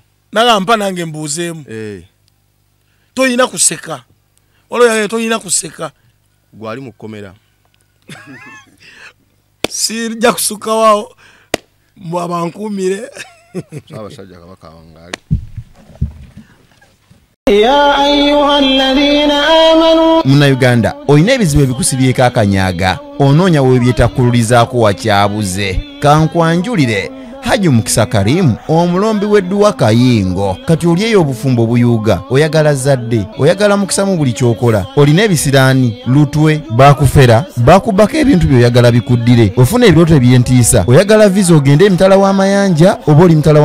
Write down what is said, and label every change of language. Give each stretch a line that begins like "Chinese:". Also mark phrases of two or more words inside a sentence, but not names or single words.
Ganda: nagamba nange mbuuzeemu toyina kuseka waliwo toyina kuseka gwali mu kkomera sijja kusukawo abankuumire Saabasajja Kabaka wangali
Arabic: يا أيها الذين آمنوا
Ganda: Munnayuganda olina ebizibu ebikusibyeko akanyaga onoonya weebyetakkululizaako wakyabuze kankwanjulire Haji Mukisa Karim omulombi w'edduwa Kayingo kati oli eyo obufumbo buyuga oyagala zadde oyagala mukisa mu buli kyokola olina ebisiraani lutwe bakufera bakubako ebintu byoyagala bikuddire ofuna ebirooto eby'entiisa oyagala visa ogende emitala w'amayanja oba oli mitala